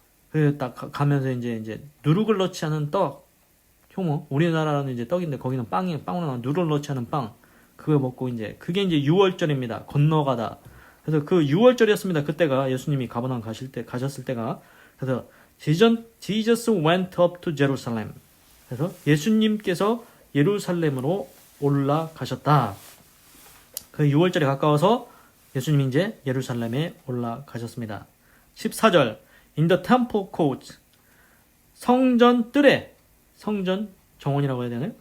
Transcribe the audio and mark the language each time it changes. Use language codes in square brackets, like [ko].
[ko] 그 딱 가면서 이제 누룩을 넣지 않은 떡, 효모, 우리나라는 이제 떡인데 거기는 빵으로 누룩을 넣지 않은 빵, 그거 먹고 이제 그게 이제 유월절입니다. 건너가다. 그래서 그 유월절이었습니다. 그때가 예수님이 가버나움 가셨을 때가. 그래서 [en] Jesus went up to Jerusalem. [ko] 그래서 예수님께서 예루살렘으로 올라가셨다. 그 유월절에 가까워서 예수님이 이제 예루살렘에 올라가셨습니다. 14절 [en] In the temple court [ko] 성전 뜰에 성전 정원이라고 해야 되나요?